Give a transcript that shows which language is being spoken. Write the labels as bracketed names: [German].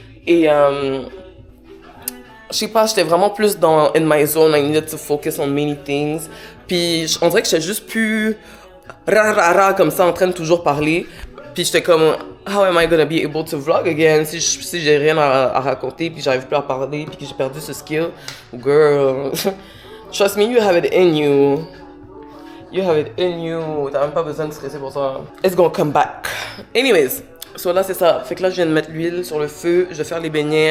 [French] Et, je sais pas, j'étais vraiment plus dans [English] in my zone, I needed to focus on many things. [French] Puis, on dirait que j'étais juste plus ra comme ça, en train de toujours parler. Puis, j'étais comme, [English] how am I gonna be able to vlog again [French] si j'ai rien à raconter, puis j'arrive plus à parler, puis que j'ai perdu ce skill. [English] Girl, trust me, you have it in you. You have it in you. [French] T'as même pas besoin de stresser pour ça. [English] It's gonna come back. [French] Anyways, so là c'est ça. Fait que là je viens de mettre l'huile sur le feu. Je vais faire les beignets.